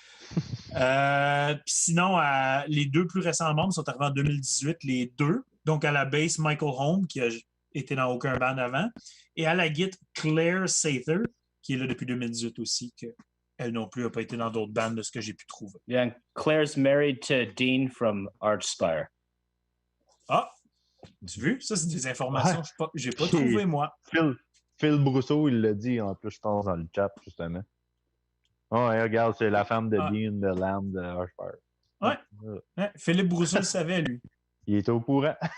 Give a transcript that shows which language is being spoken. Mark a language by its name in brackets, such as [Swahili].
[French] Puis sinon, les 2 plus récents membres sont arrivés en 2018, les 2. Donc, à la basse, Michael Holm, qui a été dans aucun band avant. Et à la guitare, Claire Sather, qui est là depuis 2018 aussi, qu'elle non plus n'a pas été dans d'autres bandes de ce que j'ai pu trouver. [English] Yeah, Claire's married to Dean from Archspire. [French] Ah! Tu as vu? Ça, c'est des informations que j'ai pas trouvé, moi. Phil Brousseau, il l'a dit en plus, je pense, dans le chat, justement. Oh, ouais, regarde, c'est la femme de Dean de Lamb de Archspire. Ouais. Philippe Brousseau le savait, lui. Il est au courant.